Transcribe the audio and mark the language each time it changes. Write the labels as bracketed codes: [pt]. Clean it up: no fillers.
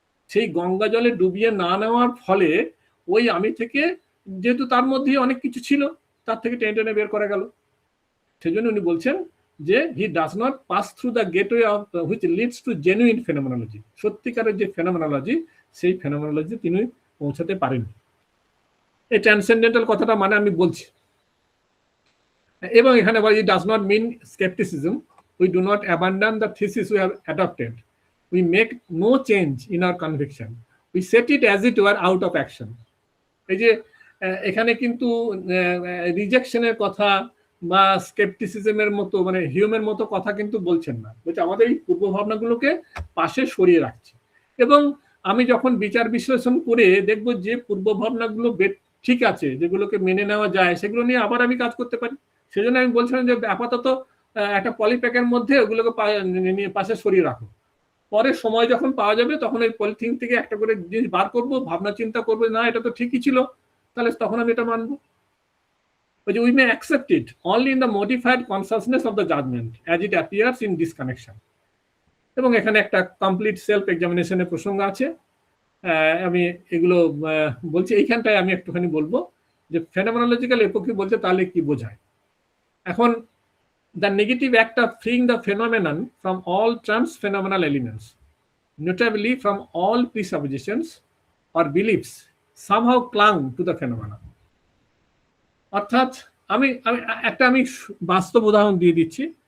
[bn] সেই গঙ্গা জলে ডুবিয়ে না নেওয়ার ফলে ওই আমি থেকে, যেহেতু তার মধ্যে অনেক কিছু ছিল, তার থেকে টেনে টেনে বের করা গেল। সেজন্য উনি বলছেন যে [en] He does not pass through the gateway of which leads to genuine phenomenology. [bn] সত্যিকারের যে ফেনোমেনোলজি, সেই ফেনোমেনোলজি তিনি পৌঁছাতে পারেননি। এই ট্রান্সেন্ডেন্টাল কথাটা মানে আমি বলছি। এবং এখানে বলে, [en] it does not mean skepticism. We do not abandon the thesis we have adopted. We make no change in our conviction. We set it as it were out of action. [bn] এই যে এখানে কিন্তু রিজেকশনের কথা বা স্কেপটিসিজমের মতো, মানে হিউমের মতো কথা কিন্তু বলছেন না, বলছে আমাদের এই পূর্ব ভাবনাগুলোকে পাশে সরিয়ে রাখছে। এবং আমি যখন বিচার বিশ্লেষণ করে দেখব যে পূর্ব ভাবনাগুলো ঠিক আছে, যেগুলোকে মেনে নেওয়া যায়, সেগুলো নিয়ে আবার আমি কাজ করতে পারি। সেজন্য আমি বলছিলাম যে আপাতত একটা পলিপ্যাকের মধ্যে ওগুলোকে পাশে সরিয়ে রাখো, পরে সময় যখন পাওয়া যাবে তখন ওই পলিথিন থেকে একটা করে জিনিস বার করবো, ভাবনা চিন্তা করবো, না এটা তো ঠিকই ছিল, তাহলে তখন আমি এটা মানবো। ওই যে [en] We may accept it only in the modified consciousness of the judgement as it appears in this connection. [bn] এবং এখানে একটা কমপ্লিট সেলফ এক্সামিনেশনের প্রসঙ্গ আছে, আমি এগুলো বলছি। এইখানটায় আমি একটুখানি বলবো যে ফেনোমেনোলজিক্যাল এপোকি বলতে তাহলে কি বোঝায়। [en] এখন the negative act of freeing the phenomenon from all trans-phenomenal elements, notably from all presuppositions or beliefs, somehow clung to the phenomena. [bn] অর্থাৎ আমি বাস্তব উদাহরণ দিয়ে দিচ্ছি।